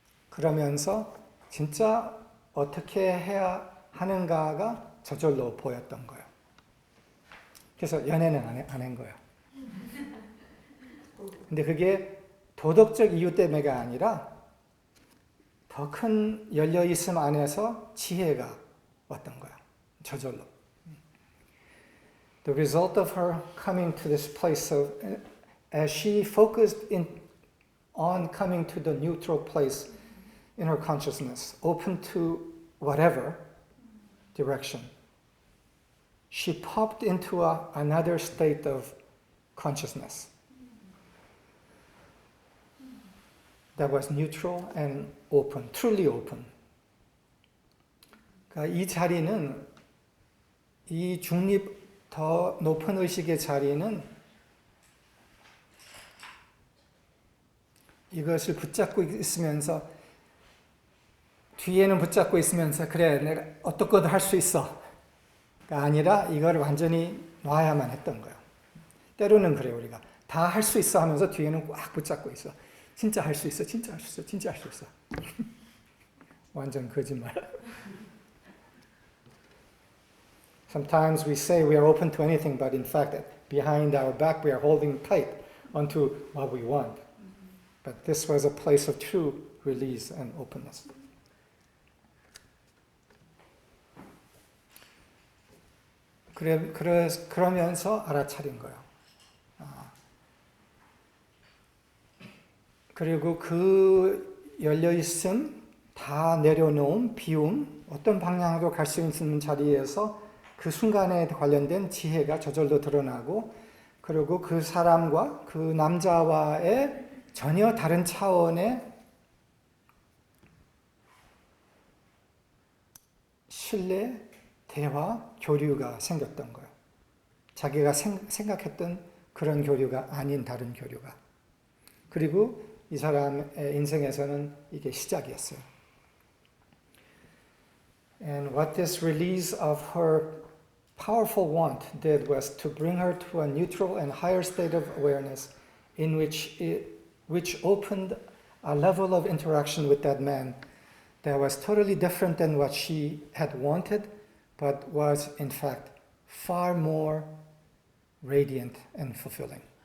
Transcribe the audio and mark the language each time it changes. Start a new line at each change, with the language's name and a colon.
Korean: 그러면서 진짜 어떻게 해야 하는가가 저절로 보였던 거예요. 그래서 연애는 안 한 거예요. 근데 그게 도덕적 이유 때문에가 아니라 더 큰 열려있음 안에서 지혜가 왔던 거야. 저절로.
English: The result of her coming to this place of, as she focused on coming to the neutral place in her consciousness, open to whatever direction, she popped into another state of consciousness that was neutral and open, truly open.
Korean: 그러니까 이 자리는, 이 중립 더 높은 의식의 자리는 이것을 붙잡고 있으면서 뒤에는 붙잡고 있으면서 그래 내가 어떻게든 할 수 있어 가 아니라 이걸 완전히 놔야만 했던 거예요. 때로는 그래요. 우리가 다 할 수 있어 하면서 뒤에는 꽉 붙잡고 있어. 진짜 할 수 있어. 진짜 할 수 있어. 진짜 할 수 있어. 완전 거짓말.
English: Sometimes we say we are open to anything, but in fact, behind our back, we are holding tight onto what we want. But this was a place of true release and openness.
Korean: 그러면서 알아차린 거예요. 그리고 그 열려있음, 다 내려놓은 비움, 어떤 방향으로 갈 수 있는 자리에서 그 순간에 관련된 지혜가 저절로 드러나고, 그리고 그 사람과 그 남자와의 전혀 다른 차원의 신뢰, 대화, 교류가 생겼던 거예요. 자기가 생각했던 그런 교류가 아닌 다른 교류가. 그리고 이 사람의 인생에서는 이게 시작이었어요.
English: And what this release of her powerful want did was to bring her to a neutral and higher state of awareness in which opened a level of interaction with that man that was totally different than what she had wanted, but was in fact far more radiant and fulfilling.